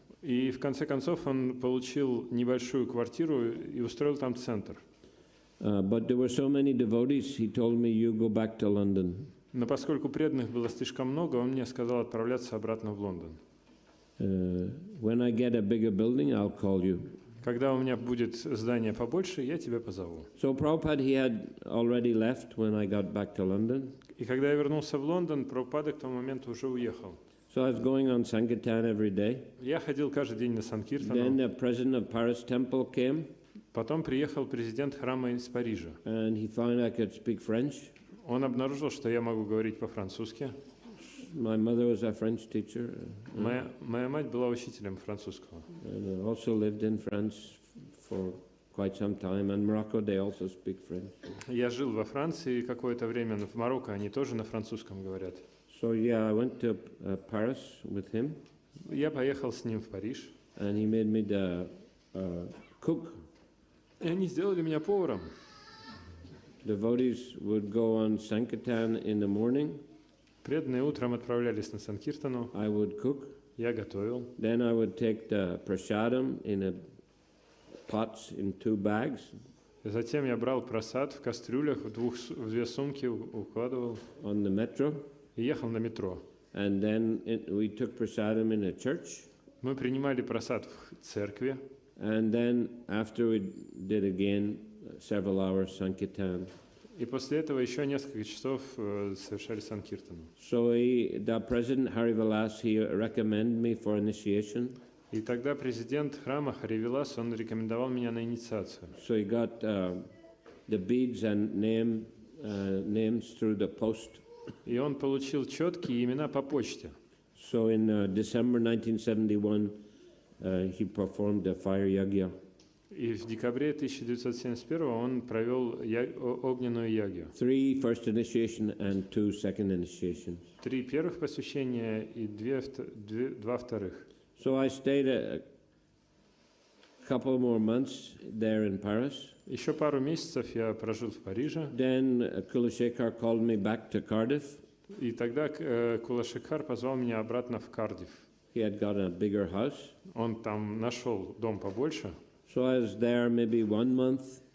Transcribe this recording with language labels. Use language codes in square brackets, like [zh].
[ru] И в конце концов он получил небольшую квартиру и устроил там центр. [en] But there were so many devotees, he told me, you go back to London. [ru] Но поскольку преданных было слишком много, он мне сказал отправляться обратно в Лондон. [en] When I get a bigger building, I'll call you. [ru] Когда у меня будет здание побольше, я тебя позову. [en] So Prabhupada, he had already left when I got back to London. [ru] И когда я вернулся в Лондон, Прабхупада к тому моменту уже уехал. [en] So I was going on Sankirtan every day. [ru] Я ходил каждый день на Санкиртану. [en] Then the president of Paris temple came. [ru] Потом приехал президент храма из Парижа. [en] And he found I could speak French. [ru] Он обнаружил, что я могу говорить по-французски. [en] My mother was a French teacher. [ru] Моя мать была учителем французского. [en] And I also lived in France for quite some time. And Morocco, they also speak French. [ru] Я жил во Франции какое-то время, но в Марокко они тоже на французском говорят. [en] So yeah, I went to Paris with him. [ru] Я поехал с ним в Париж. [en] And he made me the cook. [ru] И они сделали меня поваром. [en] Devotees would go on Sankirtan in the morning. [ru] Преданные утром отправлялись на Санкиртану. [en] I would cook. [ru] Я готовил. [en] Then I would take the prasadam in a pots in 2 bags. [ru] Затем я брал просад в кастрюлях, в 2 сумки укладывал. [en] On the metro. [ru] И ехал на метро. [en] And then we took prasadam in a church. [ru] Мы принимали просад в церкви. [en] And then after we did again several hours Sankirtan. [ru] И после этого еще несколько часов совершали Санкиртану. [en] So the president Hari Vilas, he recommended me for initiation. [ru] И тогда президент храма Хари Вилас, он рекомендовал меня на инициацию. [en] So he got the beads and names through the post. [ru] И он получил четкие имена по почте. [en] So in December 1971, he performed the fire yagya. [ru] И в декабре 1971 он провел огненную ягью. [en] 3 first initiation and 2 second initiation. [ru] 3 первых посвящения и 2 вторых. [en] So I stayed a couple more months there in Paris. [ru] Еще пару месяцев я прожил в Париже. [en] Then Kulashekar called me back to Cardiff. [ru] И тогда Кулашекар позвал меня обратно в Кардифф. [en] He had got a bigger house. [ru] Он там нашел дом побольше. [en] So I was there maybe 1 month.